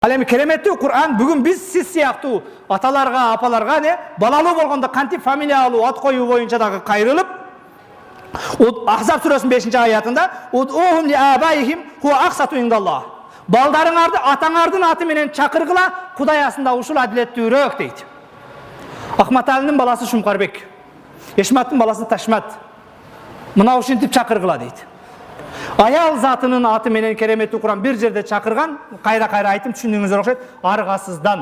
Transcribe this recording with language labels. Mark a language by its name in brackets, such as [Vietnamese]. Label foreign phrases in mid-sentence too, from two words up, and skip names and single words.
[Kyrgyz] Al эми кереметтүү Кур'ан бүгүн биз сиз сыяктуу аталарга, апаларга не балалуу болгондо кантип фамилия алуу, ат коюу боюнча дагы кайрылып, Ахзаб сүрөсүнүн 5-аятында [Arabic] "ادعوهم لآبائهم هو أقسط عند الله". [Kyrgyz] Балдарыңарды атаңардын аты менен чакыргыла, Кудай асында ушул адилеттүүрөөк дейт. Ахматалинин баласы Шумкарбек, Эшматтын баласы Ташмат. Мына ушинтип чакыргыла дейт. Аял затынын аты менен кереметтүү Кур'ан бир жерде чакырган, кайра-кайра айтып түшүндүңүздөр окшойт, аргасыздан.